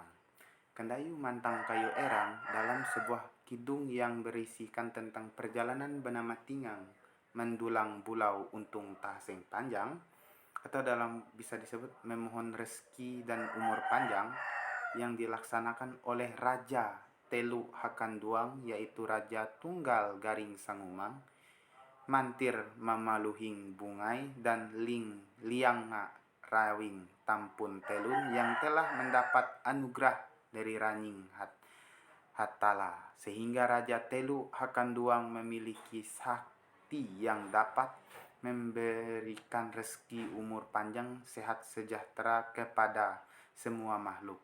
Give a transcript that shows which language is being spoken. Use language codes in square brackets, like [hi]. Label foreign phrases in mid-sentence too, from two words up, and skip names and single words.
[nij] Kendayu mantang kayu erang [id] dalam sebuah kidung yang berisikan tentang perjalanan bernama Tingang [nij] mendulang bulau untung tahseng panjang, [id] atau dalam bisa disebut memohon rezeki dan umur panjang, yang dilaksanakan oleh Raja Telu Hakanduang, yaitu Raja Tunggal Garing Sangumang, Mantir Mamaluhing Bungai, dan Lianga Rawing Tampun Telun yang telah mendapat anugerah dari Raning Hatala, sehingga Raja Telu Hakanduang memiliki sakti yang dapat memberikan rezeki umur panjang sehat sejahtera kepada semua makhluk.